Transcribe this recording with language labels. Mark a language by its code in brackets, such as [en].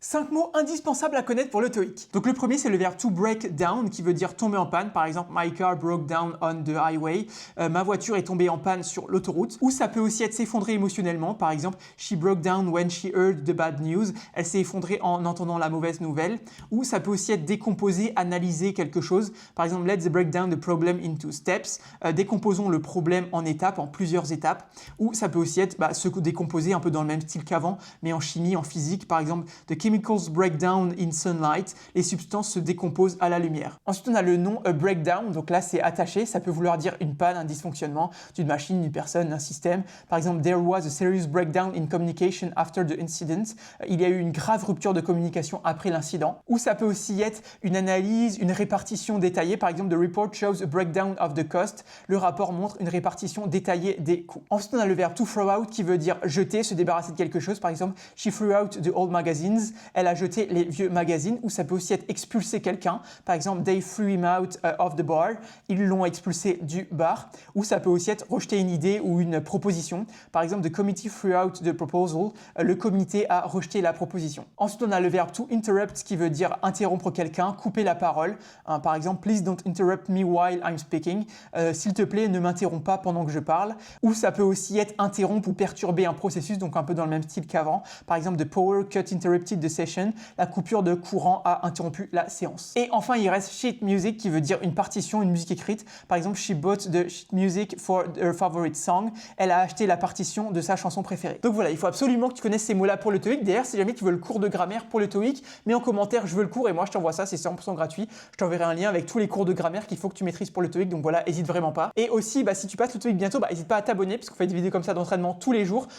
[fr] 5 mots indispensables à connaître pour le TOEIC. Donc le premier c'est le verbe to break down qui veut dire tomber en panne. Par exemple, [en] my car broke down on the highway. [fr] Ma voiture est tombée en panne sur l'autoroute. Ou ça peut aussi être s'effondrer émotionnellement. Par exemple, [en] she broke down when she heard the bad news. [fr] Elle s'est effondrée en entendant la mauvaise nouvelle. Ou ça peut aussi être décomposer, analyser quelque chose. Par exemple, [en] let's break down the problem into steps. [fr] Décomposons le problème en étapes, en plusieurs étapes. Ou ça peut aussi être se décomposer un peu dans le même style qu'avant, mais en chimie, en physique. Par exemple, [en] the chemicals break down in sunlight, [fr] les substances se décomposent à la lumière. Ensuite, on a le nom breakdown, donc là c'est attaché, ça peut vouloir dire une panne, un dysfonctionnement d'une machine, d'une personne, d'un système. Par exemple, [en] there was a serious breakdown in communication after the incident. [fr] Il y a eu une grave rupture de communication après l'incident. Ou ça peut aussi être une analyse, une répartition détaillée. Par exemple, [en] the report shows a breakdown of the cost. [fr] Le rapport montre une répartition détaillée des coûts. Ensuite, on a le verbe to throw out qui veut dire jeter, se débarrasser de quelque chose. Par exemple, [en] she threw out the old magazines. [fr] Elle a jeté les vieux magazines. Ou ça peut aussi être expulser quelqu'un. Par exemple, [en] they threw him out of the bar. [fr] Ils l'ont expulsé du bar. Ou ça peut aussi être rejeter une idée ou une proposition. Par exemple, [en] the committee threw out the proposal. [fr] Le comité a rejeté la proposition. Ensuite, on a le verbe to interrupt qui veut dire interrompre quelqu'un, couper la parole. Par exemple, [en] please don't interrupt me while I'm speaking. [fr] S'il te plaît, ne m'interromps pas pendant que je parle. Ou ça peut aussi être interrompre ou perturber un processus, donc un peu dans le même style qu'avant. Par exemple, [en] the power cut interrupted the session. [fr] La coupure de courant a interrompu la séance. Et enfin, il reste sheet music qui veut dire une partition, une musique écrite. Par exemple, [en] she bought the sheet music for her favorite song. [fr] Elle a acheté la partition de sa chanson préférée. Donc voilà, il faut absolument que tu connaisses ces mots-là pour le TOEIC. D'ailleurs, si jamais tu veux le cours de grammaire pour le TOEIC, mets en commentaire je veux le cours et moi je t'envoie ça, c'est 100% gratuit. Je t'enverrai un lien avec tous les cours de grammaire qu'il faut que tu maîtrises pour le TOEIC. Donc voilà, hésite vraiment pas. Et aussi, si tu passes le TOEIC bientôt, n'hésite pas à t'abonner parce qu'on fait des vidéos comme ça d'entraînement tous les jours.